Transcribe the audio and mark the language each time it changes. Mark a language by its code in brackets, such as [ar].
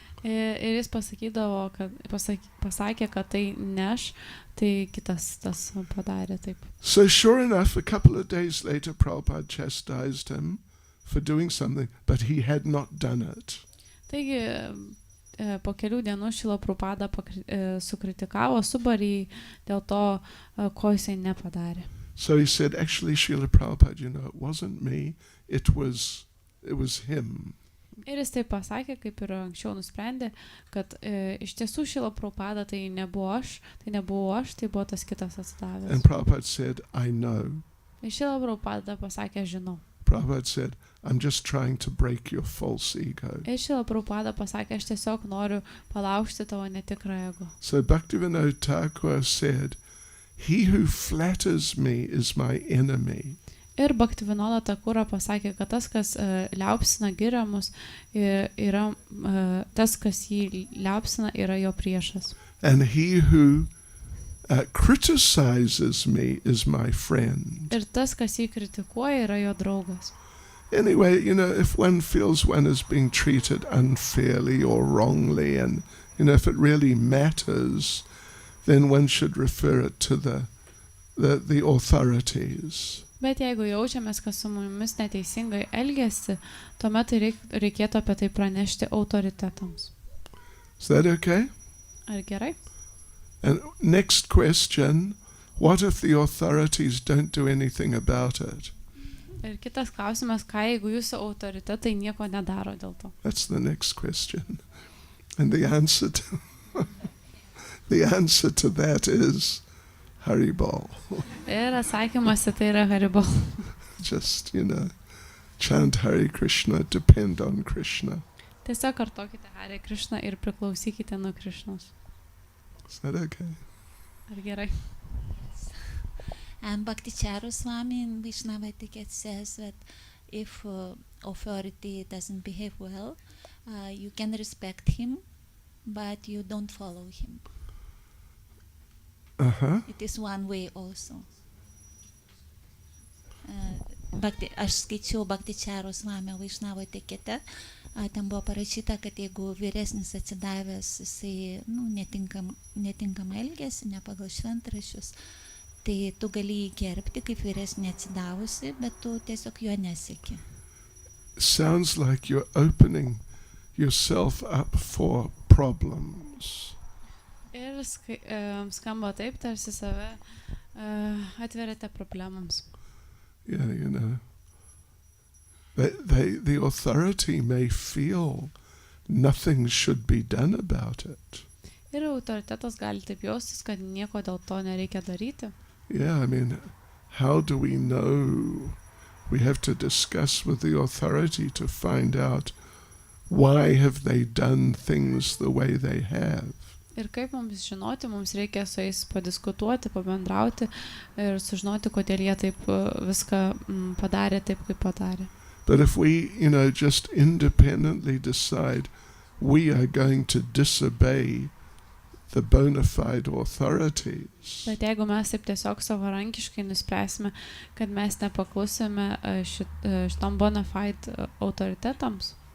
[lt] Ir jis pasakė, kad tai ne aš, tai kitas tas padarė taip. [en] So sure enough, a couple of days later, Prabhupada chastised him for doing something, but he had not done it. [lt] Taigi, po kelių dienų Šrila Prabhupada sukritikavo, subarį dėl to, ko jisai nepadarė. [en] So he said, actually, Srila Prabhupada, it wasn't me, it was him. [lt] Ir jis taip pasakė, kaip ir anksčiau nusprendė, kad iš tiesų Šrila Prabhupada tai nebuvo aš, tai buvo tas kitas atsidavęs. [en] And Prabhupada said, I know. [lt] Ir Šrila Prabhupada pasakė, žinau. [en] Prabhupada said, I'm just trying to break your false ego. [lt] Ir Šrila Prabhupada pasakė, aš tiesiog noriu palaužti tavo netikrą ego. [en] So Bhaktivinoda Thakur said, he who flatters me is my enemy. [lt] Ir Bhaktivinoda Thakura pasakė, kad tas, kas liaupsina giriamus, yra tas, kas jį liaupsina, yra jo priešas. [en] And he who criticizes me is my friend. [lt] Ir tas, kas jį kritikuoja, yra jo draugas. [en] Anyway, if one feels one is being treated unfairly or wrongly, and, if it really matters, then one should refer it to the authorities. [lt] Bet jeigu jaučiamės, kad su mumis neteisingai elgiasi, tuomet reikėtų apie tai pranešti autoritetams. [en] Is that okay? [lt] Ar gerai? [en] And next question, what if the authorities don't do anything about it? [lt] Ir kitas klausimas, ką jeigu jūsų autoritetai nieko nedaro dėl to? [en] That's the next question. And the answer to that is Haribol. [lt] Ir atsakymas į tai yra Haribol. [en] Just, chant Hare Krishna, depend on Krishna. [lt] Tiesiog kartokite Hare Krishna ir priklausykite nuo Krishnos. [en] Is that okay? [lt] Ar gerai? [en] And Bhakti Čaitanya Swami in Vaishnava etiquette says that if authority doesn't behave well, you can respect him, but you don't follow him. Uh-huh. It is one way also. [lt] Aš skaičiau Bhakti Čaitanya Swami Vaishnava etikete, ten buvo parašyta, kad jeigu vyresnis atsidavęs, jisai netinkamai elgiasi, ne pagal šventraščius, tai tu gali jį gerbti kaip vyresnį atsidavusi, bet tu tiesiog jo neseki. [en] Sounds like you're opening yourself up for problems. [lt] Ir skamba taip, tarsi save atveriate problemams. [en] Yeah, the authority may feel nothing should be done about it. [lt] Ir autoritetas gali taip jaustis, kad nieko dėl to nereikia daryti. [en] Yeah, how do we know? We have to discuss with the authority to find out why have they done things the way they have. [lt] Ir kaip mums žinoti, mums reikia su jais padiskutuoti, pabendrauti ir sužinoti, kodėl jie taip viską padarė taip, kaip padarė. [en] But if we, just independently decide we are going to disobey the bona fide authorities. [lt] Bet jeigu mes taip tiesiog savarankiškai nuspręsime, kad mes nepaklusime šitom bona fide autoritetams,